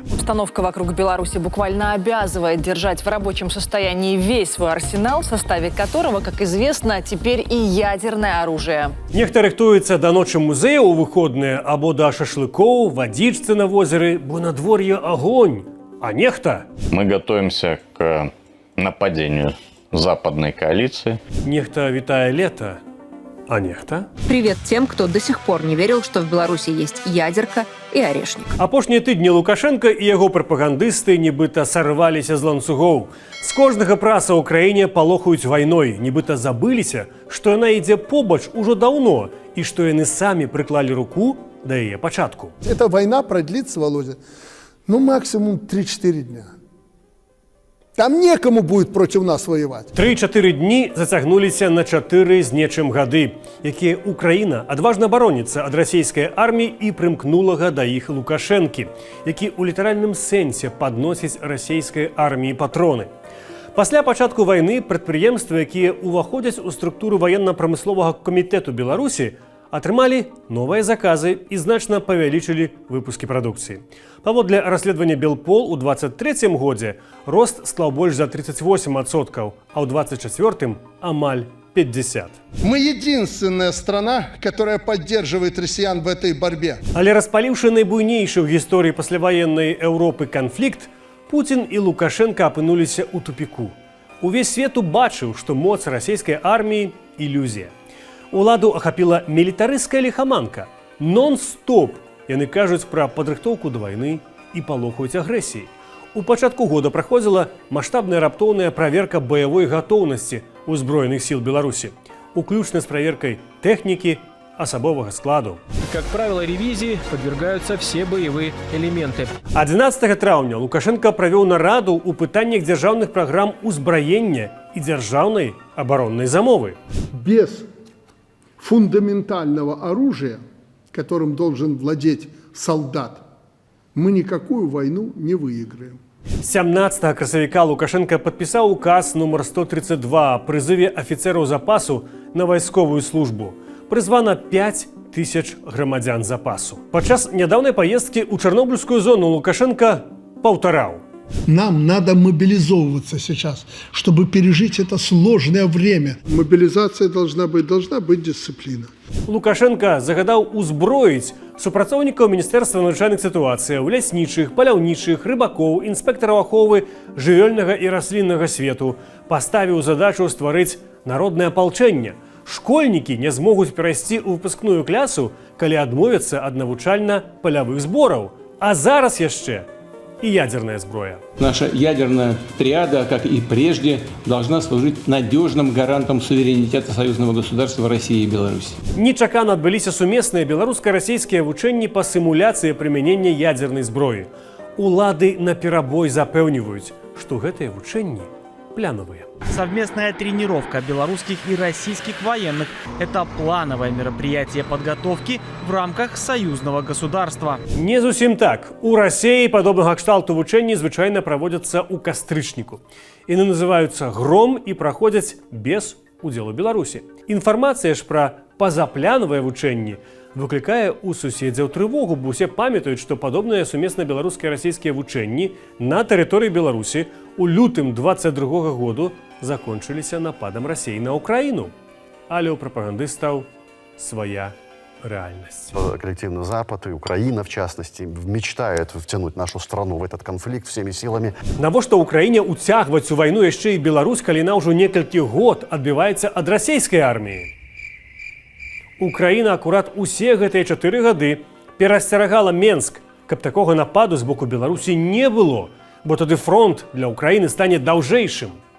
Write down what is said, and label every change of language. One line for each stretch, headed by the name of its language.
Russian: Обстановка вокруг Беларуси буквально обязывает держать в рабочем состоянии весь свой арсенал, в составе которого, как известно, теперь и ядерное оружие.
Belarusian: Нехта рыхтуецца да ночы музея ў выходныя або да шашлыкоў, вадзічцы на возеры, бо надвор'е огонь. А нехта...
Russian: Мы готовимся к нападению западной коалиции.
Belarusian: Нехта вітае лето, а нехта...
Russian: Привет тем, кто до сих пор не верил, что в Беларуси есть ядерка и орешник.
Belarusian: Апошнія тыдні Лукашенко і яго прапагандысты нібыта сарваліся з ланцугоў. З кожнага праса ў краіне палохаюць вайной, нібыта забыліся, што яна ідзе побач ужо даўно і што яны самі прыклалі руку да яе пачатку.
Russian: Эта война продлится, Володя, ну максимум 3-4 дня. Там некому будет против нас воевать.
Belarusian: 3-4 дні зацягнуліся на 4 з нечым гады, якія Украіна адважна бароніцца ад расійскай арміі і прымкнулага да іх Лукашэнкі, які ў літаральным сэнсе падносіць расійскай арміі патроны. Пасля пачатку вайны прадпрыемствы, якія ўваходзяць у структуру ваенна-прамысловага камітэту Беларусі, атрымалі новыя заказы і значна павялічылі выпускі прадукцыі. Паводле расследавання Белпол у 2023 годзе рост склаў больш за 38%, а ў 2024 амаль 50%.
Russian: Мы единственная страна, которая поддерживает россиян в этой борьбе.
Belarusian: Але распаліўшы найбуйнейшы ў гісторыі пасляваеннай Еўропы канфлікт, Путін і Лукашенко апынуліся ў тупіку. Увесь свет убачыў, што моц расійскай арміі – ілюзія. Уладу ахапіла мілітарысцкая ліхаманка. Нон-стоп яны кажуць пра падрыхтоўку да вайны і палохаюць агрэсіі. У пачатку года праходзіла маштабная раптоўная праверка баявой гатоўнасці ўзброеных сіл Беларусі, уключна з праверкай тэхнікі, асабовага складу.
Russian: Как правило, ревизии подвергаются все боевые элементы.
Belarusian: 11 траўня Лукашенко правёў нараду ў пытаннях дзяржаўных праграм узбраення і дзяржаўнай абароннай замовы.
Russian: Без фундаментального оружия, которым должен владеть солдат, мы никакую войну не выиграем.
Belarusian: 17 красавіка Лукашенко падпісаў указ нумар 132 о прызыве афіцэраў запасу на вайсковую службу. Прызвана 5 тысяч грамадзян запасу. Падчас нядаўнай паездкі ў Чарнобыльскую зону Лукашенко паўтараў:
Russian: нам надо мобилизовываться сейчас, чтобы пережить это сложное время. Мобилизация должна быть дисциплина.
Belarusian: Лукашенко загадаў узброіць супрацоўнікаў Міністэрства надзвычайных сітуацыяў, ляснічых, паляўнічых, рыбакоў, інспектараў аховы жывёльнага і расліннага свету, паставіў задачу стварыць народнае апалчэнне. Школьнікі не змогуць перайсці ў выпускную клясу, калі адмовяцца ад навучальна-палявых збораў. А зараз яшчэ и ядерная сброя.
Russian: Наша ядерная триада, как и прежде, должна служить надежным гарантом суверенитета союзного государства России и Беларуси.
Belarusian: Нечакана адбыліся сумесныя беларуска-расійскія вучэнні па сімуляцыі прымянення ядернай зброі. Улады наперабой запэўніваюць, што гэтыя вучэнні плановые.
Russian: Совместная тренировка белорусских и российских военных – это плановое мероприятие подготовки в рамках союзного государства.
Belarusian: Не зусім так. У России падобнага кшталту вучэнні звычайна праводзяцца ў кастрычніку. Яны называюцца «Гром» і праходзяць без удзелу Беларусі. Інфармацыя ж пра пазаплановыя вучэнні выклікае ў суседзяў трывогу, бо усе памятаюць, што падобныя сумесна беларускія і расійскія вучэнні на тэрыторыі Беларусі у лютым 22 году закончыліся нападам России на Украину. Але у прапагандыстаў
Russian: своя реальность. Коллективный Запад и Украина, в частности, мечтает втянуть нашу страну в этот конфликт всеми силами.
Belarusian: Навошта Украине уцягваць у вайну яшчэ і Беларусь, калі яна ўжо некалькі год адбіваецца ад расійскай арміі? Украіна акурат усе гэтыя 4 гады перасцерагала Менск, каб такога нападу з боку Беларусі не было, бо тады фронт для Украіны стане даўжэйшым.